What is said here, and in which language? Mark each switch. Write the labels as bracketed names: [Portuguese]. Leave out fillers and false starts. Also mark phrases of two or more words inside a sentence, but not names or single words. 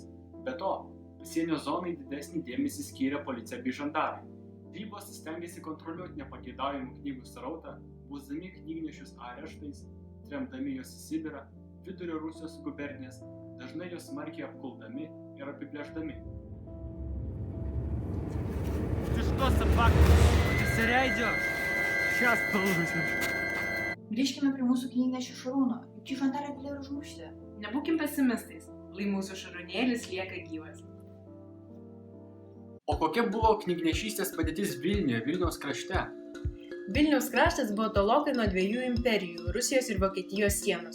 [Lithuanian] Be to, pasienio zonai didesnį dėmesį skyrė policija bei žandarai. Žinybos stengiasi kontroliuoti nepageidaujamų knygų srautą, bausdami knygnešius areštais, tremdami juos į Sibirą, Vidurio Rusijos gubernijas, dažnai juos smarkiai apkuldami ir apiplėšdami. [Russian] Ты что, собака? Косаря идешь? Сейчас получишь. [Lithuanian] Grįžkime prie mūsų knygnešių Šarūno, juk jį žandarai galėjo užmušti. Nebūkim pesimistais, lai mūsų Šarūnėlis lieka gyvas. O kokia buvo knygnešystės padėtis Vilniuje, Vilniaus krašte? Vilniaus kraštas buvo tolokai nuo 2 imperijų – Rusijos ir Vokietijos sienos.